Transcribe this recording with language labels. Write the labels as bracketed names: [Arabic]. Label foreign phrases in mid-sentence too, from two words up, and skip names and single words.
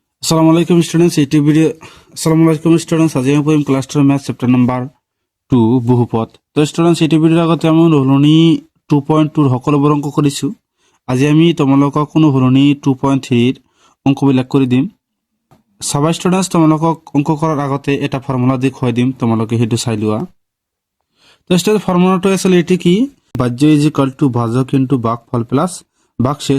[Arabic] السلام عليكم [Assamese] স্টুডেন্টস আজি আমি পড়িম [English] class 12 math chapter number 2 [Assamese] বহুপদ। তো স্টুডেন্টস এই ভিডিওৰ আগতে আমি হলনি 2.2 সকলোবোৰ অংক কৰিছো। আজি আমি তোমালোকক কোনো হলনি 2.3 অংকবিলাক কৰি দিম। সব স্টুডেন্টস তোমালোকক অংক কৰাৰ আগতে এটা ফৰ্মুলা দেখুৱাই দিম, তোমালোকে হেতু চাই লোৱা। তো স্টুডেন্ট ফৰ্মুলাটো আছিল এটি কি ভাজ্য [English] is equal to [Assamese] ভাজক ইনটু ভাগফল প্লাস ভাগশেষ।